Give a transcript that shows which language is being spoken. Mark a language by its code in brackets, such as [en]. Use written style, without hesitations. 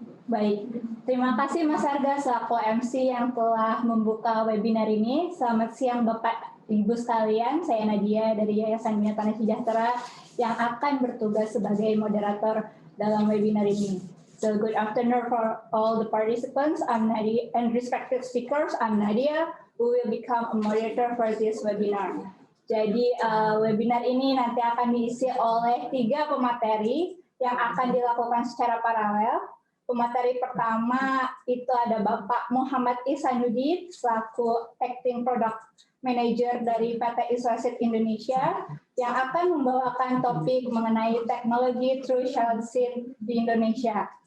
[id] Baik, terima kasih Mas Arga selaku MC yang telah membuka webinar ini. Selamat siang Bapak Ibu sekalian, saya Nadia dari Yayasan Binatani Sejahtera yang akan bertugas sebagai moderator dalam webinar ini. [en] So good afternoon for all the participants. I'm Nadia and respected speakers. I'm Nadia, who will become a moderator for this webinar. [id] Jadi webinar ini nanti akan diisi oleh 3 pemateri yang akan dilakukan secara paralel. Pemateri pertama itu ada Bapak Muhammad Ihsanuddin selaku Acting Product Manager dari PT Iswasit Indonesia yang akan membawakan topik mengenai teknologi True Shallot Seed di Indonesia.